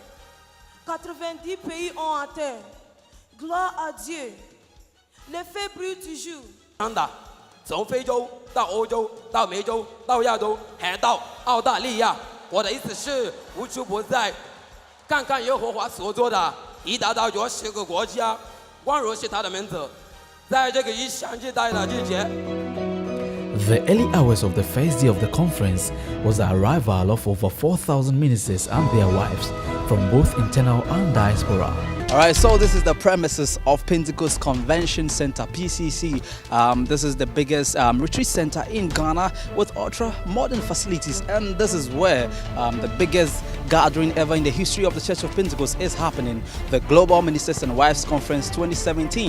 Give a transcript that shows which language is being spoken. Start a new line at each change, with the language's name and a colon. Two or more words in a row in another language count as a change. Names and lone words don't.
French: 90 pays ont atteint. Gloire à Dieu. Le feu brûle toujours.
Chinese: 从非洲到欧洲到美洲到亚洲还到澳大利亚，我的意思是无处不在。看看耶和华所做的，已达到10个国家，光荣是他的名字。在这个异想期待的季节。
English: The early hours of the first day of the conference was the arrival of over 4,000 ministers and their wives from both internal and diaspora. Alright, so this is the premises of Pentecost Convention Center, PCC. This is the biggest retreat center in Ghana with ultra modern facilities, and this is where the biggest gathering ever in the history of the Church of Pentecost is happening, the Global Ministers and Wives Conference 2017.